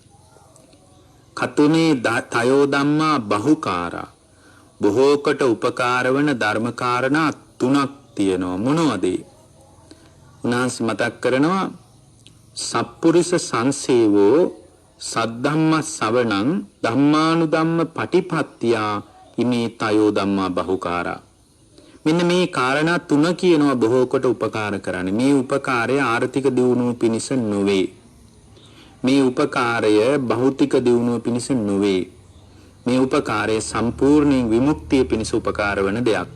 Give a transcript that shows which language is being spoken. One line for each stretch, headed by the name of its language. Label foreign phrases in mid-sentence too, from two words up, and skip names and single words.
Pali: කතුනේ තයෝ ධම්මා බහුකාරා.
Sinhala: බොහෝකට උපකාර වන ධර්ම කාරණා තුනක් තියෙනවා. මොනවද? උන්වහන්සේ මතක් කරනවා
Pali: සප්පුරිස සංසේවෝ සද්ධම්ම ශ්‍රවණං ධම්මානුධම්ම පටිපත්තියා ඉමේ තයෝ ධම්මා බහුකාරා.
Sinhala: මෙන්න මේ කාරණා තුන කියනවා බොහෝ කොට උපකාර කරන්නේ. මේ උපකාරය ආර්ථික දියුණුව පිණිස නොවේ. මේ උපකාරය භෞතික දියුණුව පිණිස නොවේ. මේ උපකාරය සම්පූර්ණ විමුක්තිය පිණිස උපකාර වන දෙයක්.